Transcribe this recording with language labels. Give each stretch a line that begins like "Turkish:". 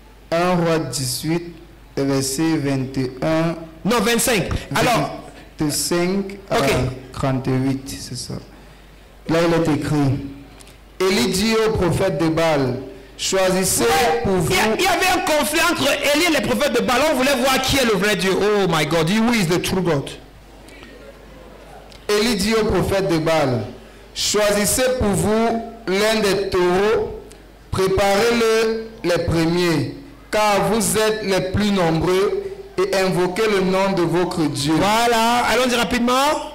French: 1 Roi 18, verset 21. Non, 25. Alors. De 5 à 38, c'est ça. Là, il est écrit. Élie dit au prophète de Baal, choisissez pour vous... Il y avait un conflit entre Élie et les prophètes de Baal. On voulait voir qui est le vrai Dieu.
English: Oh my God, who is the true God?
French: Élie dit au prophète de Baal, choisissez pour vous l'un des taureaux, préparez-le les premiers, car vous êtes les plus nombreux, et invoquez le nom de votre Dieu. Voilà, allons-y rapidement.